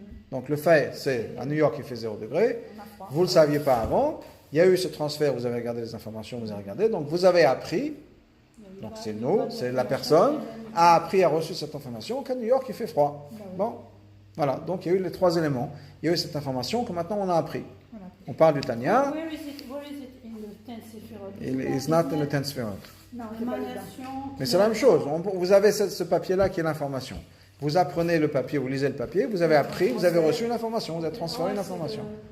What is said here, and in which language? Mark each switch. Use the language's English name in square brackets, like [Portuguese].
[French] Donc le fait, c'est, à New York, il fait 0 degré. Vous ne le saviez pas avant. Il y a eu ce transfert, vous avez regardé les informations, vous avez regardé. Donc vous avez appris, donc c'est nous, c'est la personne, a appris, a reçu cette information qu'à New York, il fait froid. Bon, voilà. Donc il y a eu les 3 éléments. Il y a eu cette information que maintenant on a appris. On parle du Tanya. [English] Where is it in the 10th Sephirot? Il is not in the 10th Sphirot. [French] Non, c'est pas évident. Émanation. Mais c'est la même chose. Vous avez ce papier-là qui est l'information. Vous apprenez le papier, vous lisez le papier, vous avez appris, vous avez reçu une information, vous avez transféré une information.